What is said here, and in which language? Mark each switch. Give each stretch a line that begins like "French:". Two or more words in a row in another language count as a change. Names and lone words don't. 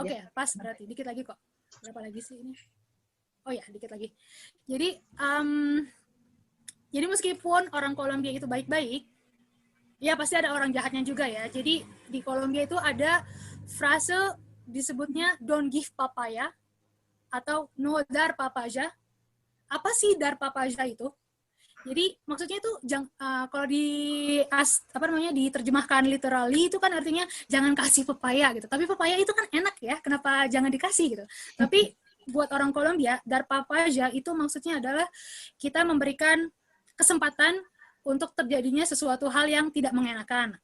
Indonesian: Oke, pas berarti. Dikit lagi kok. Berapa lagi sih ini? Oh ya, dikit lagi. Jadi meskipun orang Kolombia itu baik-baik, ya pasti ada orang jahatnya juga ya. Jadi di Kolombia itu ada frase disebutnya
English: don't give papaya
Indonesian: atau
Spanish: no dar papaya.
Indonesian: Apa sih
Spanish: dar papaya
Indonesian: itu? Jadi maksudnya itu kalau diterjemahkan literally itu kan artinya jangan kasih pepaya gitu. Tapi pepaya itu kan enak ya, kenapa jangan dikasih gitu. Tapi buat orang Kolombia,
Spanish: dar papaya
Indonesian: itu maksudnya adalah kita memberikan kesempatan untuk terjadinya sesuatu hal yang tidak mengenakan.